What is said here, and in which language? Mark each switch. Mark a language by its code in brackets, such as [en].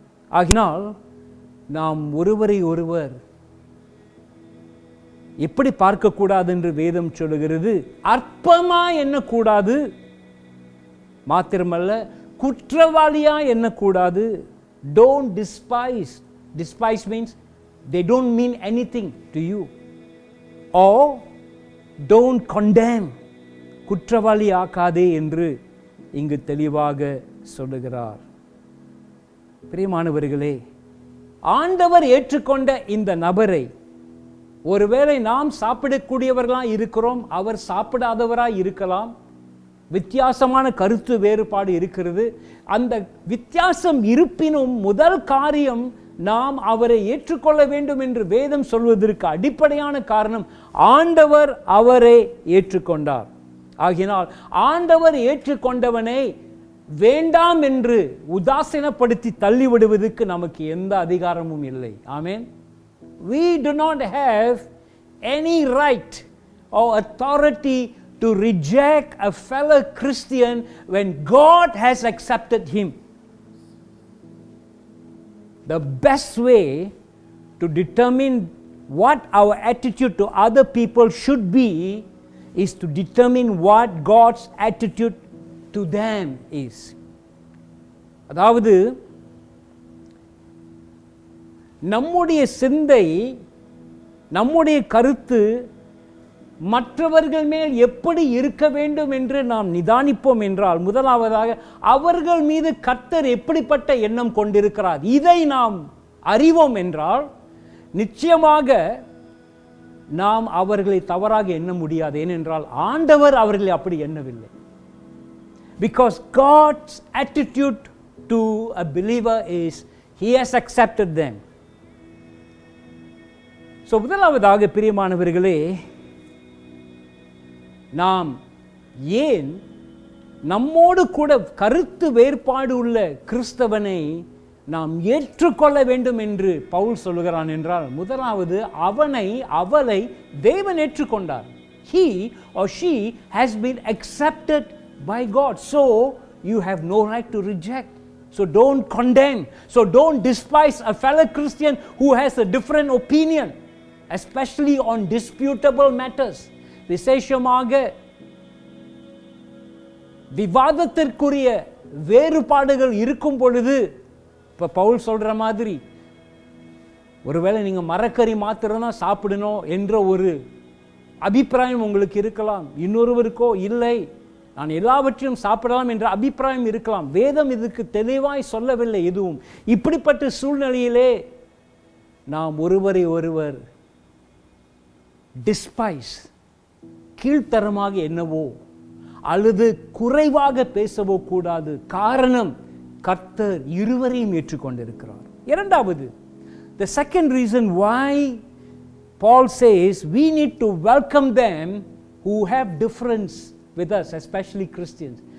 [ta] ஆகினால் நாம் ஒருவரை ஒருவர் எப்படி பார்க்கக்கூடாது என்று வேதம் சொல்லுகிறது? அற்பமா எண்ணக்கூடாது, மாத்திரமல்ல குற்றவாளியா எண்ணக்கூடாது. [en] Don't despise. Despise means they don't mean anything to you. Or don't condemn. [ta] குற்றவாளி ஆக்காதே என்று இங்கு தெளிவாக சொல்லுகிறார். பிரியமானவர்களே, ஆண்டவர் ஏற்றுக்கொண்ட இந்த நபரை, ஒருவேளை நாம் சாப்பிடக்கூடியவர்களாக இருக்கிறோம், அவர் சாப்பிடாதவராய் இருக்கலாம், வித்தியாசமான கருத்து வேறுபாடு இருக்கிறது. அந்த வித்தியாசம் இருப்பினும் முதல் காரியம், நாம் அவரை ஏற்றுக்கொள்ள வேண்டும் என்று வேதம் சொல்வதற்கு அடிப்படையான காரணம், ஆண்டவர் அவரை ஏற்றுக்கொண்டார். ஆகினால் ஆண்டவர் ஏற்றுக்கொண்டவனை வேண்டாம் என்று உதாசீனப்படுத்தி தள்ளிவிடுவதற்கு நமக்கு எந்த அதிகாரமும் இல்லை. ஆமென். [en] We do not have any right or authority to reject a fellow Christian when God has accepted him. The best way to determine what our attitude to other people should be is to determine what God's attitude to them is. [ta] அதாவது நம்முடைய சிந்தை, நம்முடைய கருத்து மற்றவர்கள் மேல் எப்படி இருக்க வேண்டும் என்று நாம் நிதானிப்போம் என்றால், முதலாவதாக அவர்கள் மீது கர்த்தர் எப்படிப்பட்ட எண்ணம் கொண்டிருக்கிறார், இதை நாம் அறிவோம் என்றால் நிச்சயமாக நாம் அவர்களை தவறாக எண்ண முடியாது. ஏனென்றால் ஆண்டவர் அவர்களை அப்படி எண்ணவில்லை. [en] Because God's attitude to a believer is he has accepted them. [ta] So முதலாவதாக பிரியமானவர்களே, நாம் ஏன் நம்மோடு கூட கருத்து வேறுபாடு உள்ள கிறிஸ்தவனை நாம் ஏற்றுக்கொள்ள வேண்டும் என்று பவுல் சொல்லுகிறான் என்றால், முதலாவது அவளை தேவன் ஏற்றுக்கொண்டார். [en] He or she has been accepted by God. So you have no right to reject. So don't condemn. So don't despise a fellow Christian who has a different opinion, especially on disputable matters. [ta] விசேஷமாக விவாதத்திற்குரிய வேறுபாடுகள் இருக்கும் பொழுது, இப்போ பவுல் சொல்ற மாதிரி, ஒருவேளை நீங்கள் மரக்கறி மாத்திரம் தான் சாப்பிடணும் என்ற ஒரு அபிப்பிராயம் உங்களுக்கு இருக்கலாம், இன்னொருவருக்கோ இல்லை நான் எல்லாவற்றையும் சாப்பிடலாம் என்ற அபிப்பிராயம் இருக்கலாம். வேதம் இதுக்கு தெளிவாய் சொல்லவில்லை எதுவும். இப்படிப்பட்ட சூழ்நிலையிலே நாம் ஒருவரை ஒருவர் டிஸ்பைஸ், கீழ்த்தரமாக எண்ணவோ அல்லது குறைவாக பேசவோ கூடாது. காரணம், கர்த்தர் இருவரையும் ஏற்றுக்கொண்டிருக்கிறார். [en] இரண்டாவது, the second reason why Paul says we need to welcome them who have difference with us, especially Christians.